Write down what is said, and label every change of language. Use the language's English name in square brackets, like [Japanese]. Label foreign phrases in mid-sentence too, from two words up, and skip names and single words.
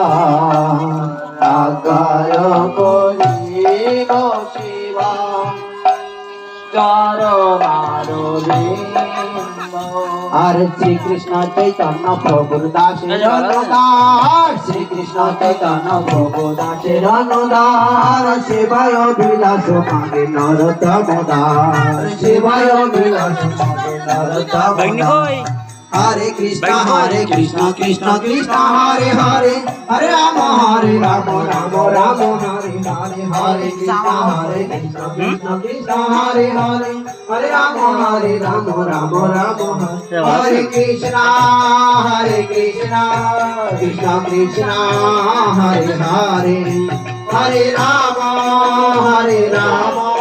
[Bangla] আগায় করিব সেবা চরণারো আর শ্রীকৃষ্ণ চৈতন্য প্রভুর দাসের অনুদার শ্রীকৃষ্ণ চৈতন্য প্রভু দাসের অনুদার সেবায় বিলাস মাগে নরোত্তম দাস সেবায় বিলাস মাগে নরোত্তম [Sanskrit] হরে কৃষ্ণ কৃষ্ণ কৃষ্ণ হরে হরে হরে রাম রাম রাম হরে হরে হরে কৃষ্ণ কৃষ্ণ কৃষ্ণ হরে হরে হরে রাম রাম রাম হরে কৃষ্ণ কৃষ্ণ কৃষ্ণ হরে হরে হরে রাম রাম